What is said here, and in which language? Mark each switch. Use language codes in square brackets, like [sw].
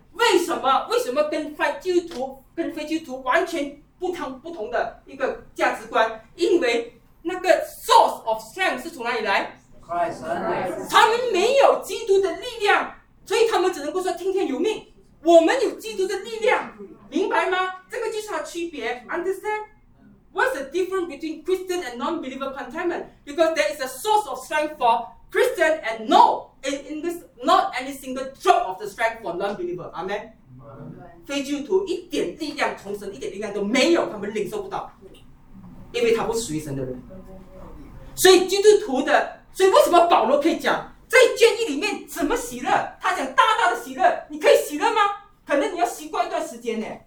[zh] 为什么跟非基督徒跟非基督徒完全不同的一个价值观？因为那个 [en] source of strength [zh] 是从哪里来？ [en] Christ. [zh] 他们没有基督的力量，所以他们只能够说听天由命。我们有基督的力量，明白吗？这个就是它区别。 [en] Understand? What's the difference between Christian and non-believer contentment? Because there is a source of strength for Christian and no, in this, not any single drop of the strength for non-believer. Amen. [zh] 非基督徒一点力量，从神一点力量都没有，他们领受不到，因为他不属于神的人。所以基督徒的，所以为什么保罗可以讲在监狱里面怎么喜乐？他讲大大的喜乐，你可以喜乐吗？可能你要习惯一段时间呢。